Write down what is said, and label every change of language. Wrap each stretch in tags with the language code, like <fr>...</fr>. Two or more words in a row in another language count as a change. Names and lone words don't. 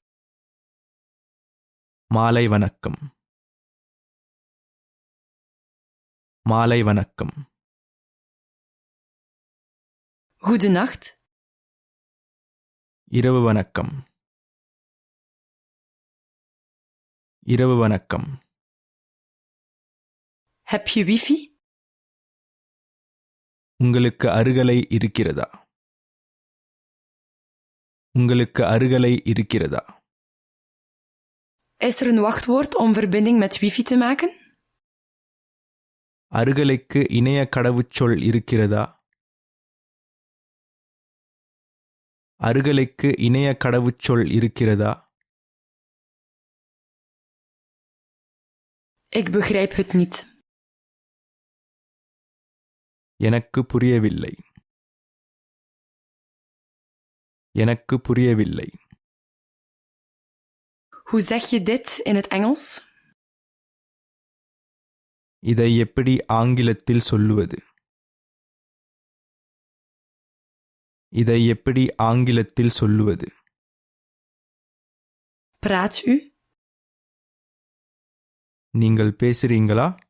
<ta>மாலை வணக்கம். மாலை வணக்கம்.</ta> <nl>Goedenacht.</nl> <ta>இரவு வணக்கம். இரவு வணக்கம்.</ta> <nl>Heb je wifi?</nl> <ta>உங்களுக்கு அருகலை இருக்கிறதா? உங்களுக்கு அருகலை இருக்கிறதா?</ta> <nl>Is er een wachtwoord om verbinding met wifi te maken?</nl> <ta>அருகலைக்கு இணைய கடவுச்சொல் இருக்கிறதா? அருகலைக்கு இணைய கடவுச்சொல் இருக்கிறதா?</ta> <nl>Ik begrijp het niet.</nl> <ta>எனக்கு புரியவில்லை. எனக்கு புரியவில்லை.</ta> <nl>Hoe zeg je dit in het Engels?</nl> <ta>இதை எப்படி ஆங்கிலத்தில் சொல்லுவது? இதை எப்படி ஆங்கிலத்தில் சொல்லுவது?</ta> <nl>Praat u?</nl> <ta>நீங்கள் பேசுறீங்களா?</ta>